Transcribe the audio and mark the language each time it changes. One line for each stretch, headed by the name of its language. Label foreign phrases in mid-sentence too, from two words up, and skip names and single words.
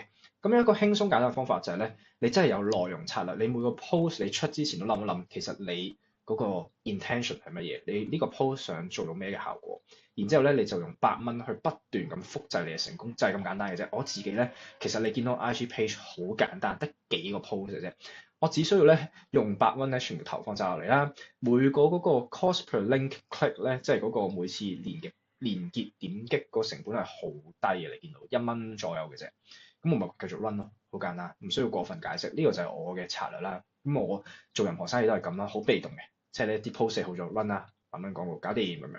Cantonese: 咁有一個輕鬆簡單嘅方法就係咧，你真係有內容策略，你每個 post 你出之前都諗一諗，其實你嗰個 intention 係乜嘢，你呢個 post 想做到咩嘅效果，然之後咧你就用8蚊去不斷咁複製你嘅成功，就係咁簡單嘅啫。我自己咧，其實你見到 IG page 好簡單，得幾個 post 嘅啫。我只需要咧用8蚊咧全部投放晒落嚟啦，每個嗰個
English: cost per link click
Cantonese: 咧，即係嗰個每次連結點擊個成本係好低嘅，你見到1蚊左右嘅啫。咁我咪繼續 run 咯，好簡單，唔需要過分解釋。呢個就係我嘅策略啦。咁我做任何生意都係咁啦，好被動嘅，即係咧啲 post 好咗 run 啦，8蚊廣告搞掂咁樣。